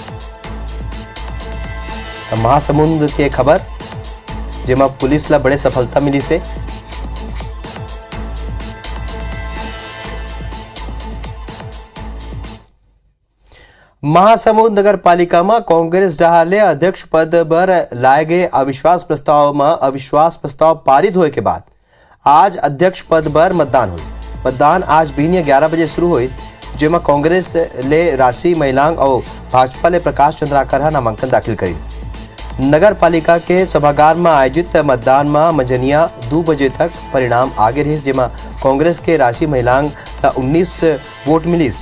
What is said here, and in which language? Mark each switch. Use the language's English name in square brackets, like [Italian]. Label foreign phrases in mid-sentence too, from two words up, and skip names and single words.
[Chhattisgarhi] महासमुंद के खबर जेमा पुलिस ला बड़े सफलता मिली से महासमुंद नगर पालिका में कांग्रेस डहाले अध्यक्ष पद पर लाए गए अविश्वास प्रस्ताव में अविश्वास प्रस्ताव पारित होने के बाद आज अध्यक्ष पद पर मतदान हुई। मतदान आज बिहनिया 11 बजे शुरू हुई, जेमा कांग्रेस ले राशि महिलांग और भाजपा ले प्रकाश चंद्राकर नामांकन दाखिल करी। नगर पालिका के सभागार में आयोजित मतदान में मंझनिया 2 बजे तक परिणाम आगे रही, जेमा कांग्रेस के राशि महिलांग 19 वोट मिलीस।